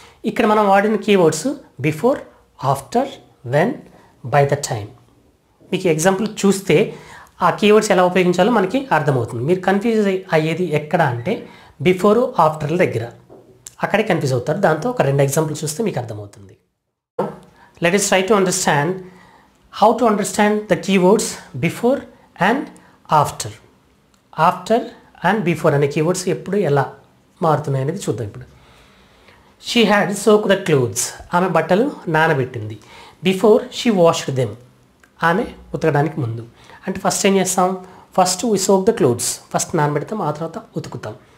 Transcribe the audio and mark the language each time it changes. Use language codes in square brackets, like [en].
[te] ఇక్కడ మనం వాడిన keywords before, after, when, by the time. మీకు ఎగ్జాంపుల్ చూస్తే ఆ కీవర్డ్స్ ఎలా ఉపయోగించాలో మనకి అర్థమవుతుంది. మీరు కన్ఫ్యూజ్ అయ్యేది ఎక్కడ అంటే బిఫోర్ ఆఫ్టర్ల దగ్గర, అక్కడే కన్ఫ్యూజ్ అవుతారు. దాంతో ఒక 2 ఎగ్జాంపుల్స్ చూస్తే మీకు అర్థమవుతుంది. [en] Let us try to understand how to understand the keywords before and after. [te] After and before అనే కీవర్డ్స్ ఎప్పుడు ఎలా మారుతున్నాయి అనేది చూద్దాం ఇప్పుడు. [en] she had soak the clothes, [te] ఆమె బట్టలు నానబెట్టింది. [en] before she washed them, [te] ఆమె ఉతకడానికి ముందు. అంటే ఫస్ట్ ఏం చేస్తాం, [en] first we soak the clothes, [te] first నానబెడతాం, ఆ తర్వాత ఉతుకుతాం.